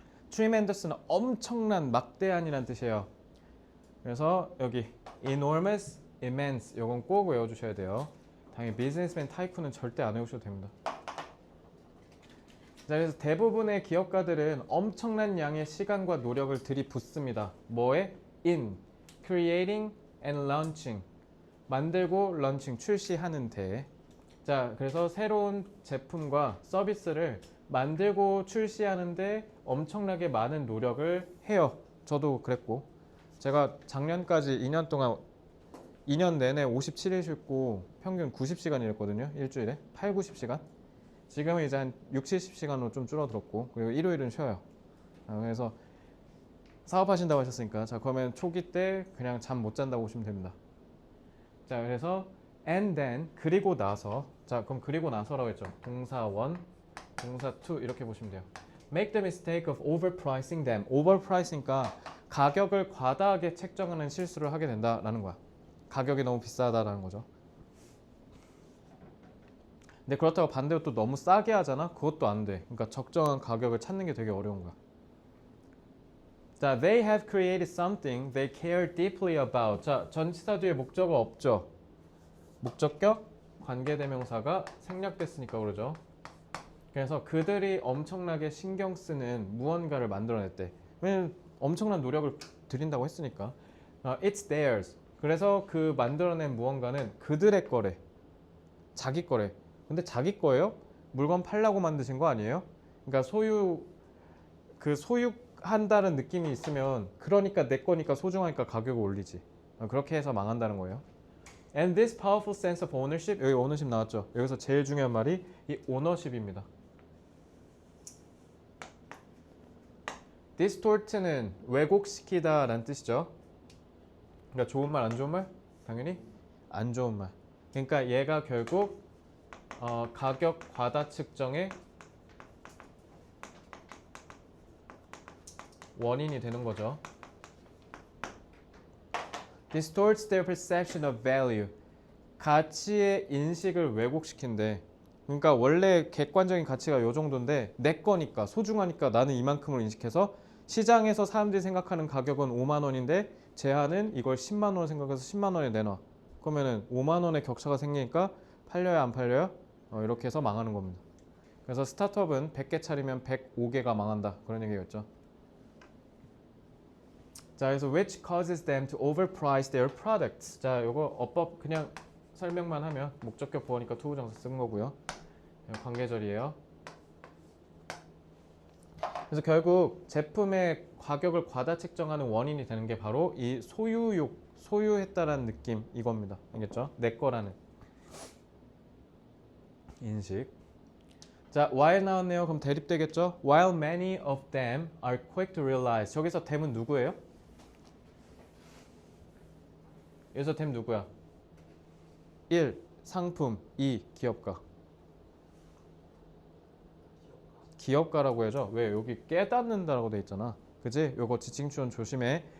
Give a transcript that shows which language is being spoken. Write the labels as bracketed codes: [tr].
[ko] tremendous는 엄청난, 막대한이라는 뜻이에요. 그래서 여기 enormous, immense 이건 꼭 외워주셔야 돼요. 당연히 비즈니스맨 타이쿤은 절대 안 외우셔도 됩니다. 자, 그래서 대부분의 기업가들은 엄청난 양의 시간과 노력을 들이붓습니다. 뭐에? [en] in, creating and launching. [ko] 만들고 런칭, 출시하는 데. 자, 그래서 새로운 제품과 서비스를 만들고 출시하는데 엄청나게 많은 노력을 해요. 저도 그랬고. 제가 작년까지 2년 동안 2년 내내 57일 쉬고 평균 90시간 일했거든요. 일주일에 8, 90시간. 지금은 이제 한 6, 70시간으로 좀 줄어들었고 그리고 일요일은 쉬어요. 그래서 사업하신다고 하셨으니까 자, 그러면 초기 때 그냥 잠 못 잔다고 보시면 됩니다. 자, 그래서 [en] and then [ko] 그리고 나서. 자, 그럼 그리고 나서라고 했죠. 동사 1, 동사 2 이렇게 보시면 돼요. [en] Make the mistake of overpricing them. [ko] overpricing이니까 가격을 과다하게 책정하는 실수를 하게 된다라는 거야. 가격이 너무 비싸다라는 거죠. 근데 그렇다고 반대로 또 너무 싸게 하잖아? 그것도 안 돼. 그러니까 적정한 가격을 찾는 게 되게 어려운 거야. [en] 자, they have created something they care deeply about. [ko] 자, 전치사 뒤에 목적어 없죠? 목적격, 관계대명사가 생략됐으니까 그러죠. 그래서 그들이 엄청나게 신경 쓰는 무언가를 만들어냈대. 왜냐면 엄청난 노력을 들인다고 했으니까. [en] It's theirs. [ko] 그래서 그 만들어낸 무언가는 그들의 거래. 자기 거래. 근데 자기 거예요? 물건 팔라고 만드신 거 아니에요? 그러니까 소유한다는 느낌이 있으면 그러니까 내 거니까 소중하니까 가격을 올리지. 그렇게 해서 망한다는 거예요. [en] And this powerful sense of ownership. [ko] 여기 ownership 나왔죠? 여기서 제일 중요한 말이 이 ownership입니다. distort는 왜곡시키다 라는 뜻이죠. 그러니까 좋은 말, 안 좋은 말? 당연히 안 좋은 말. 그러니까 얘가 결국 가격 과다 측정의 원인이 되는 거죠. [en] distorts their perception of value. [ko] 가치의 인식을 왜곡시킨대. 그러니까 원래 객관적인 가치가 요 정도인데 내 거니까 소중하니까 나는 이만큼을 인식해서 시장에서 사람들이 생각하는 가격은 5만 원인데 제한은 이걸 10만 원 생각해서 10만 원에 내놔. 그러면은 5만 원의 격차가 생기니까 팔려요 안 팔려요? 이렇게 해서 망하는 겁니다. 그래서 스타트업은 100개 차리면 105개가 망한다. 그런 얘기였죠. 자, 그래서 [en] which causes them to overprice their products. [ko] 자, 요거 어법 그냥 설명만 하면 목적격 보어니까 투부정사 쓴 거고요. 관계절이에요. 그래서 결국 제품의 가격을 과다 책정하는 원인이 되는 게 바로 이 소유했다라는 느낌 이겁니다. 알겠죠? 내 거라는 인식. 자, while 나왔네요. 그럼 대립되겠죠? [en] While many of them are quick to realize. [ko] 저기서 them은 누구예요? 여기서 them 누구야? 1. 상품 2. 기업가. 기업가라고 해야죠. 왜? 여기 깨닫는다라고 돼 있잖아. 그지? 요거 지칭추론 조심해.